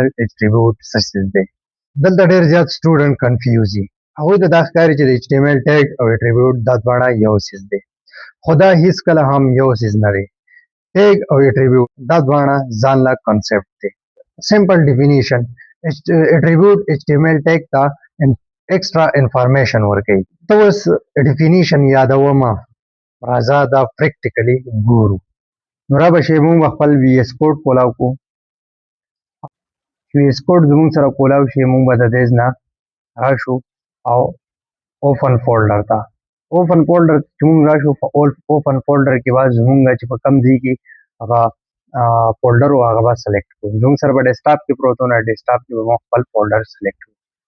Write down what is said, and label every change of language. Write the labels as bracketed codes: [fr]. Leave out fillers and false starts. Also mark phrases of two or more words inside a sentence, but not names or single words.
[ps] attribute څه څه دی دلته ډېر زیات سټوډنټ کنفیوز دي هغوی ته دا ښکاري چې د [en] HTML tag [ps] او attribute دا دواړه یو څیز دی خو دا هیڅکله هم یو څیز نه دی tag او attribute دا دواړه ځان له کنسپټ دی [en] simple definition attribute HTML tag [ps] ته [en] extra information [ps] ورکوي ته اوس ډیفینیشن یادومه راځه دا پریکټیکلی ګورو نو را به شي موږ خپل VS کوډ کولاو کو VS کوډ زموږ سره کولاو شي موږ به د دې نه راشو او [en] open folder [ps] ته [en] open folder [ps] چې موږ راشو په [en] open folder [ps] کې به زموږ چې په کم ځای کې هغه فولډر و هغه به سلیکټ کړو زموږ سره به ډیسکټاپ کې پروت و نو ډیسکټاپ کې به موږ خپل فولډر سلیکټ کړو